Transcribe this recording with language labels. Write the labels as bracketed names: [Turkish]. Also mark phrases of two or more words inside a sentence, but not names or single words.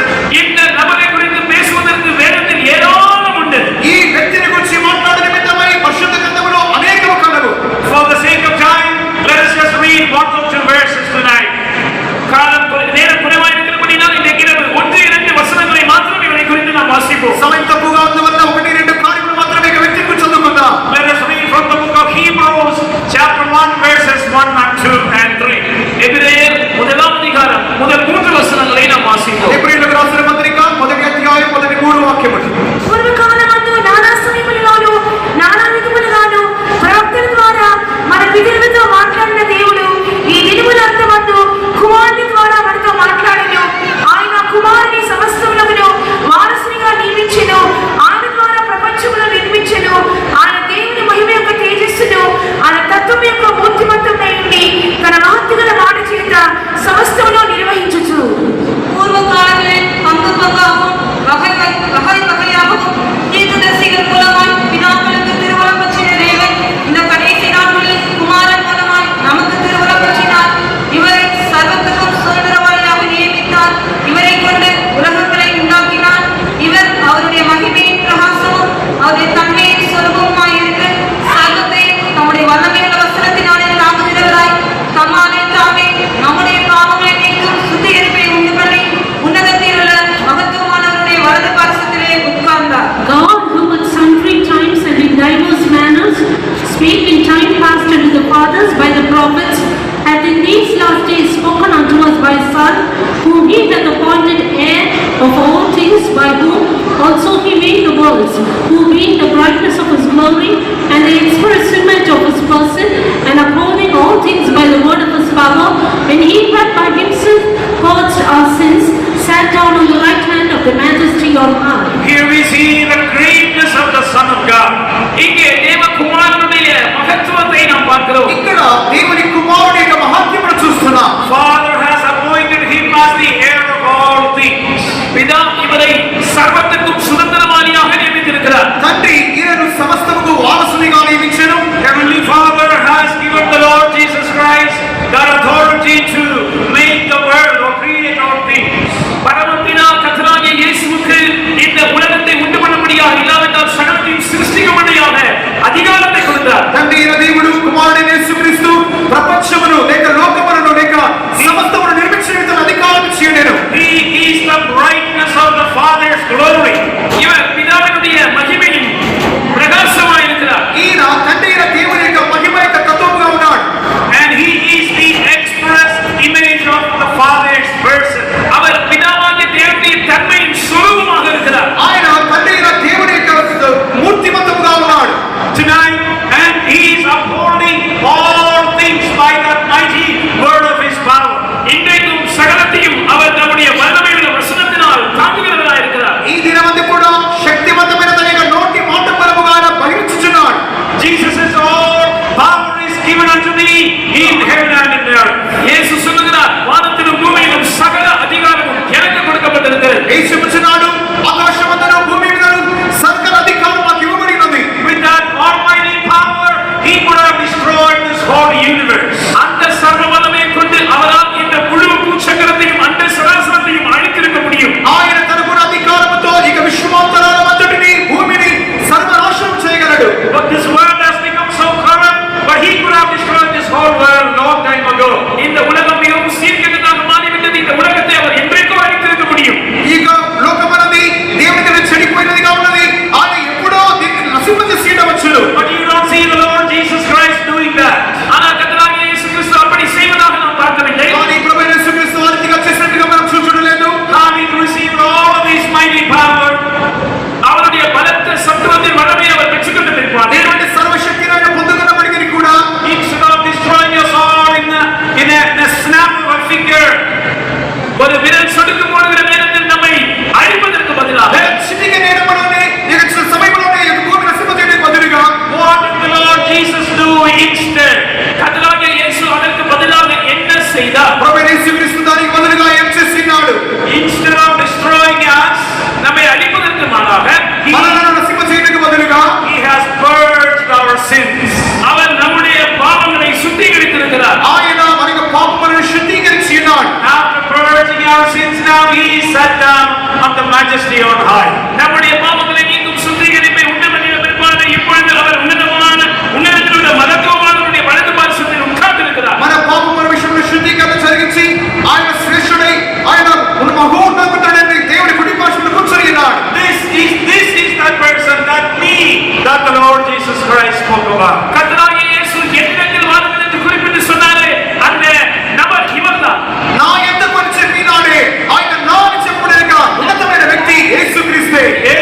[Tamil] இந்த நபரை குறித்து பேசுவதற்கு வேதத்தில் ஏராளம் உண்டு. [Telugu] ఈ వ్యక్తిని గురించి మాట్లాడే నిమిత్తమై పరిశుద్ధ గ్రంథములో అనేకము కలవు. [English] For the sake of time, let us just read one or two verses tonight. [Tamil] நேரம் குறைவாக இருக்கிறபடினால் இன்றைக்கு 1-2 வசனங்களை மாத்திரம் இவரை குறித்து நாம் வாசிப்போம். [Telugu] సమయం తక్కువగా ఉన్నందువల్ల 1-2 కార్యములు మాత్రమే ఈ వ్యక్తి గురించి చదువుకుందాం. [English] Let us read from the book of Hebrews, chapter 1, verses 1 and 2 and 3. [Tamil] எபிரேயர் 1ஆம் அதிகாரம் முதல் 3 வசனங்களை நாம் வாசிப்போம். [Telugu] ఎబ్రీయులకు రాసిన పత్రిక 1వ అధ్యాయం 1-3 వాక్యములు. పూర్వకాలమందు నానా సమయములలోను నానా విధములుగాను ప్రవక్తల ద్వారా మన పితరులతో మాట్లాడిన దేవుడు ఈ దినముల అంతమందు కుమారుని ద్వారా మనతో మాట్లాడెను. ఆయన కుమారుని సమస్తములను వారసునిగా నియమించెను. ఆయన ద్వారా ప్రపంచమును నిర్మించెను. ఆయన దేవుని మహిమ యొక్క తేజస్సును, ఆయన తత్వం యొక్క మూర్తిమంతమై ఉండి తన మహత్తుగల మాట చేత సమస్తమును నిర్వహించుచు [Tamil] பூர்வகாலங்களில் பங்கு பங்காகவும் வகை வகையாகவும் தீர்க்கதரிசிகள் மூலமாய் பிதாக்களுக்கு திருவுளம் பற்றின தேவன் இந்த கடைசி நாட்களில் குமாரன் மூலமாய் நமக்கு திருவுளம் பற்றினார். இவரை சர்வத்துக்கும் சுதந்திரவாளியாக நியமித்தார். இவரை கொண்டு உலகங்களை உண்டாக்கினார். இவர் அவருடைய மகிமையின் பிரகாசமும் அவருடைய தன்மையின் சொரூபமுமாய் இருக்கு. சர்வத்தை நம்முடைய வல்லமையுள்ள வசனத்தினாலே தாங்குகிறவராய் தம்மாலே தாமே நம்முடைய பாவங்களை நீக்கும் சுத்திகரிப்பை உண்டு பண்ணி உன்னதத்தில் உள்ள மகத்துவமானவருடைய வலது பாரசத்திலே உட்கார்ந்தார். [English] God, who at sundry times and in diverse manners spake in time past unto the fathers by the prophets, hath in these last days spoken unto us by His Son, whom He hath appointed heir of all things, by whom also He made the worlds, who being the brightness of His glory and the express image of His person, and upholding all things by the word of His power, when He had by Himself purged our sins, sat down on the right hand of the Majesty on high. Here we see the greatness of the Son of God. [Tamil] இங்கே தேவகுமாரனுடைய மகத்துவ [Telugu] దేవుని కుమారుని యొక్క మహత్యమును చూస్తున్నాం. [English] Father has appointed him as the heir of all things. [Tamil] பிதா இவரை சர்வத்துக்கும் சுதந்திரவாளியாக நியமித்திருக்கிறார். [Telugu] తండ్రి ఈయనను సమస్తముకు వారసునిగా నియమించెను. [English] Heavenly Father has given the Lord Jesus Christ that authority to make the world or create all things. [Tamil] பரமபிதா கர்த்தராகிய இயேசுவுக்கு இந்த உலகத்தை உண்டு பண்ணும்படியாக இல்லாவிட்டால் சகலத்தையும் சிருஷ்டிக்கும்படியாக அதிகாரத்தை கொடுத்தார். [Telugu] తండ్రి అయిన దేవుడు కుమారుడైన యేసుక్రీస్తు ప్రపంచమును లేక లోకమును లేక సమస్తమును నిర్మించిన అధికారం ఇచ్చాడు. [English] He is the brightness of the Father's glory. [Tamil] இவர் பிதாவினுடைய மகிமையின் பிரகாசமாய் இருக்கிறார். [Telugu] ఈయన తండ్రి అయిన దేవుని యొక్క మహిమ యొక్క తత్వముగా ఉన్నాడు. [English] And he is the express image of the Father's person. [Tamil] அவர் பிதாவாகிய தேவனுடைய தன்மையின் சொரூபமாக இருக்கிறார். [Telugu] ఆయన తండ్రి అయిన దేవుని యొక్క మూర్తిమంతముగా ఉన్నాడు. [English] Tonight, and he is upholding all things by that mighty word of his power. [Tamil] இன்றைக்கும் சகலத்தையும் அவர் தம்முடைய வல்லமையுள்ள வசனத்தினால் தாங்குகிறவராய் இருக்கிறார். [Telugu] ఈ దినమందు కూడా శక్తివంతమైన తన యొక్క నోటి మాట పరముగా ఆయన బహిరించుచున్నాడు. [English] Jesus says, all power is given unto me in heaven and in earth. [Tamil] இயேசு சொல்லுகிறார், வானத்திலும் பூமியிலும் சகல அதிகாரமும் எனக்கு கொடுக்கப்பட்டிருக்கிறது. [Telugu] యేసు చెప్తున్నాడు, ఆకాశమందును భూమి మీదను సకల అధికారం నాకు ఇవ్వబడి ఉన్నది. [English] With that almighty power, he could have destroyed this whole universe. [Tamil] அந்த சர்வ வல்லமையை கொண்டு அவரால் இந்த முழு பூச்சக்கரத்தையும் அந்த சராசரத்தையும் அழித்திருக்க முடியும். [Telugu] ఆయన తనకున్న అధికారముతో ఇక విశ్వమంతరాలమంతటిని భూమిని సర్వనాశనం చేయగలడు. [English] But this world has become so corrupt, but he could have destroyed this whole world long time ago. [Tamil] இந்த உலகம் மிகவும் சீர்கெட்டதாக மாறிவிட்டது. இந்த உலகத்தை அவர் என்றைக்கோ அழித்திருக்க முடியும். [Telugu] ఇక లోకమన్నది దేవునికి చెడిపోయినదిగా ఉన్నది. ఆయన ఎప్పుడో దీన్ని నశింపజేయవచ్చును. [English] But you don't see the Lord Jesus Christ doing that. [Tamil] ஆனால் கர்த்தராகிய இயேசு கிறிஸ்து அப்படி செய்வதாக நாம் பார்க்கவில்லை. [Telugu] కానీ ప్రభువైన యేసుక్రీస్తు ఆ రీతిగా చేసినట్టుగా మనం చూడలేదు. [English] Having received all of his mighty power, [Tamil] அவருடைய பலத்த சத்துவத்தின் வல்லமையை அவர் பெற்றுக்கொண்ட பிற்பாடு [Telugu] దేవుని సర్వశక్తిని ఆయన పొందుకున్నప్పటికీ కూడా [English] instead of destroying us all in a snap of a finger, [Tamil] ஒரு விரல் சொடுக்கு போடுகிற நேரத்தில் நம்மை அழிப்பதற்கு பதிலாக [Telugu] చిటిక నేరములోనే ఇక సమయంలోనే ఈ భూమి నశింపజేయడానికి బదులుగా [English] what did the Lord Jesus do instead? [Tamil] கர்த்தராகிய இயேசு அதற்கு பதிலாக என்ன செய்தார்? [Telugu] ప్రభువైన యేసుక్రీస్తు దానికి బదులుగా ఏం చేస్తున్నాడు? [English] Instead of destroying us, [Tamil] நம்மை அழிப்பதற்கு மாறாக [Telugu] మనలను నశింపజేయడానికి బదులుగా [English] he has purged our sins. [Tamil] அவர் நம்முடைய பாவங்களை சுத்திகரித்திருக்கிறார். [Telugu] ఆయన మనకు పాపములను శుద్ధీకరించి ఉన్నాడు. [English] After purging our sins, now he is sat down on the majesty on high. [Tamil] நம்முடைய பாவங்களை நீக்கும் சுத்திகரிப்பை உண்டு பண்ணின பிற்பாடு இப்பொழுது அவர் உன்னதத்தில் உள்ள மகத்துவமானவருடைய வலது பார்சத்தில் உட்கார்ந்திருக்கிறார். [Telugu] మన పాపముల విషయంలో శుద్ధీకరణ జరిగించి ఆయన శ్రేష్ఠుడై ఆయన మహోన్నతుడైన దేవుడి కుడి పార్శ్వమున కూర్చొని ఉన్నాడు. [English] This is that person, that me, that the Lord Jesus Christ spoke about. [Tamil] கர்த்தராகிய இயேசு என்னிடத்தில் வாருங்கள் என்று குறிப்பிட்டு சொன்னாரே, அந்த நபர் இவர்தான். [Telugu] నా యొద్దకు వచ్చి మీనాడే ఆయన నా అని చెప్పుడేగా ఉన్నతమైన వ్యక్తి యేసుక్రీస్తే.